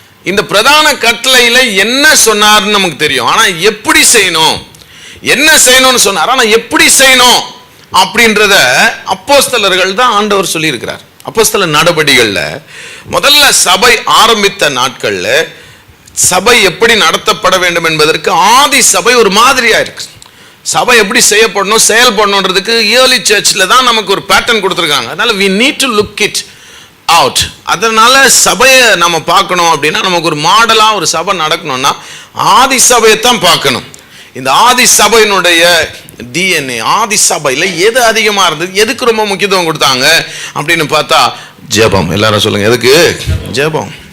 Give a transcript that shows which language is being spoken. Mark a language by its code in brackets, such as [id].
[ta] இந்த பிரதான கட்டளையில் என்ன சொன்னார்னு நமக்கு தெரியும், ஆனால் எப்படி செய்யணும், என்ன செய்யணும்னு சொன்னார், ஆனால் எப்படி செய்யணும் அப்படின்றத அப்போஸ்தலர்கள் தான் ஆண்டவர் சொல்லியிருக்கிறார். அப்போஸ்தலர் நடபடிகளில் முதல்ல சபை ஆரம்பித்த நாட்களில் சபை எப்படி நடத்தப்பட வேண்டும் என்பதற்கு ஆதி சபை ஒரு மாதிரியாக இருக்கு. சபை எப்படி செய்யப்படணும், செயல்படணுன்றதுக்கு ஏர்லி சர்ச்சில் தான் நமக்கு ஒரு பேட்டர்ன் கொடுத்துருக்காங்க. அதனால [en] we need to look it out. [ta] அதனால சபையை நம்ம பார்க்கணும் அப்படின்னா, நமக்கு ஒரு மாடலாக ஒரு சபை நடக்கணும்னா ஆதி சபையை தான் பார்க்கணும். இந்த ஆதி சபையினுடைய டிஎன்ஏ, ஆதி சபையில் எது அதிகமாக இருந்தது, எதுக்கு ரொம்ப முக்கியத்துவம் கொடுத்தாங்க அப்படின்னு பார்த்தா ஜெபம். எல்லாரும் சொல்லுங்க, எதுக்கு? ஜெபம்.